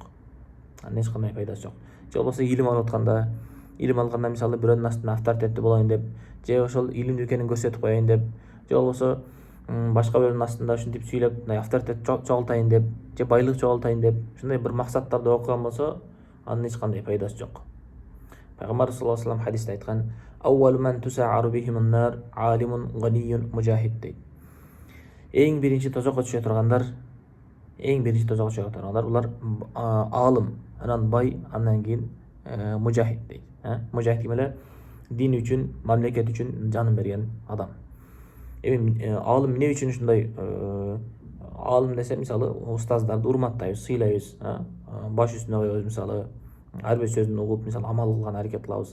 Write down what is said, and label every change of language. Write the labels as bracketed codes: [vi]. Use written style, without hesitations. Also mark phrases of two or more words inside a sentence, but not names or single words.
[ky] Анын эч кандай пайдасы жок. Же болбосо илим алып атканда, илим алганда мисалы бирөөнүн астында авторитеттүү болоюн деп, же ошол илимдүү экенин көрсөтүп коеюн деп, же болбосо башка бирөөнүн астында ушинтип сүйлөп, мындай авторитет чогултайын деп, же байлык чогултайын деп, ушундай бир максаттарда окуган болсо, анын эч кандай пайдасы жок. Пайгамбар [ar] صلى الله عليه وسلم [ky] хадисте айткан: [ar] "أول من تسعر بهم النار عالم غني مجاهد" [ky] дейт. Эң биринчи тозокко түшө тургандар, улар аалым, анан бай, андан кийин мужахид дейт. Мужахид ким эле? Дин үчүн, мамлекет үчүн жанын берген адам. Эми аалым эмне үчүн ушундай аалым десе, мисалы устаздарды урматтайбыз, сыйлайбыз, баш үстүнө коебуз, мисалы ар бир сөзүн угуп, мисалы амал кылган аракет кылабыз.